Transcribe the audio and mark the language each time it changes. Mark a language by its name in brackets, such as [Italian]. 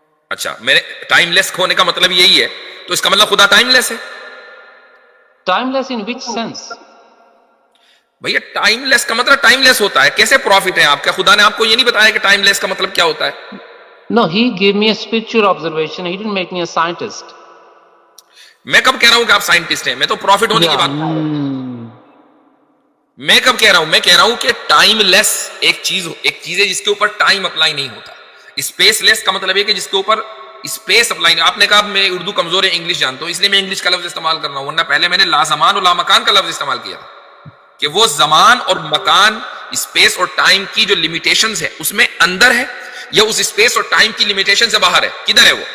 [Urdu] اچھا, میرے ٹائم لیس ہونے کا مطلب یہی ہے, تو اس کا مطلب خدا ٹائم لیس ہے. [English] Timeless in which sense? [Urdu] بھیا ٹائم لیس کا مطلب ٹائم لیس ہوتا ہے. کیسے پروفٹ ہے آپ کا؟ خدا نے آپ کو یہ نہیں بتایا کہ ٹائم لیس کا مطلب کیا ہوتا ہے؟ [English] No, he gave me a spiritual observation. He didn't make me a scientist. [Urdu] میں کب کہہ رہا ہوں کہ آپ سائنٹسٹ ہیں؟ میں تو پروفٹ ہونے کی بات کر رہا ہوں. میں کب کہہ رہا ہوں؟ میں کہہ رہا ہوں کہ ٹائم لیس ایک چیز ہے جس کے اوپر ٹائم اپلائی نہیں ہوتا. اسپیس لیس کا مطلب ہے کہ جس کے اوپر اسپیس اپلائی. آپ نے کہا میں اردو کمزور ہے, انگلش جانتا ہوں, اس لیے میں انگلش کا لفظ استعمال کر رہا ہوں, ورنہ پہلے میں نے لا زمان اور لا مکان کا لفظ استعمال کیا تھا کہ وہ زمان اور مکان, اسپیس اور ٹائم کی جو لمیٹیشنز ہے اس میں اندر ہے یا اس اسپیس اور ٹائم کی لمیٹیشن سے باہر ہے, کدھر ہے وہ؟